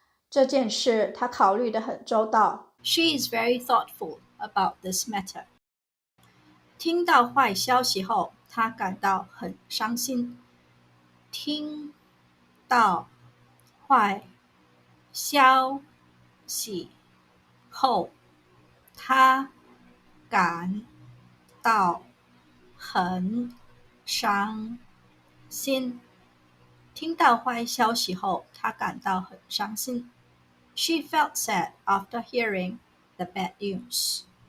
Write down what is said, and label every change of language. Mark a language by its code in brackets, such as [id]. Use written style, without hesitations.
[zh] 这件事他考虑得很周到。 [en] She is very thoughtful about this matter. [zh] 听到坏消息后，他感到很伤心。听到坏消息后，他感到很伤心。听到坏消息后，他感到很伤心。 [en] She felt sad after hearing the bad news.